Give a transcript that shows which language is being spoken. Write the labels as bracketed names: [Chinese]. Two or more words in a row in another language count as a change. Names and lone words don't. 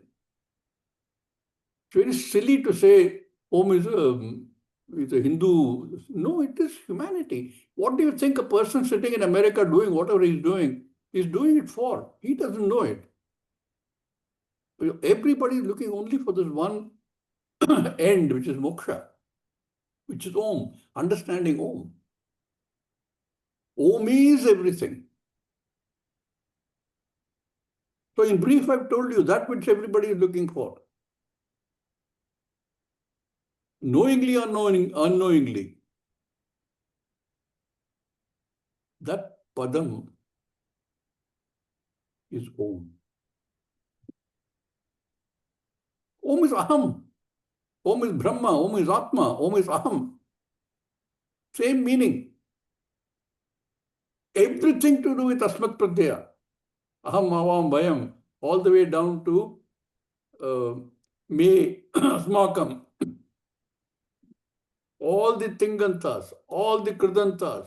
[English] It's very silly to say Om is a Hindu. No, it is humanity. What do you think a person sitting in America doing whatever he's doing it for? He doesn't know it. Everybody is looking only for this one end, which is moksha, which is Om, understanding Om. Om is everything. So in brief, I've told you that which everybody is looking for. Knowingly or unknowingly, that padam is Om. Om is Aham. Om is Brahma. Om is Atma. Om is Aham. Same meaning. Everything to do with [Sanskrit] Asmat Pratyaya. Aham, Avam, Vayam. [English] All the way down to Me, Asmakam. All the Tingantas, all the Kridantas.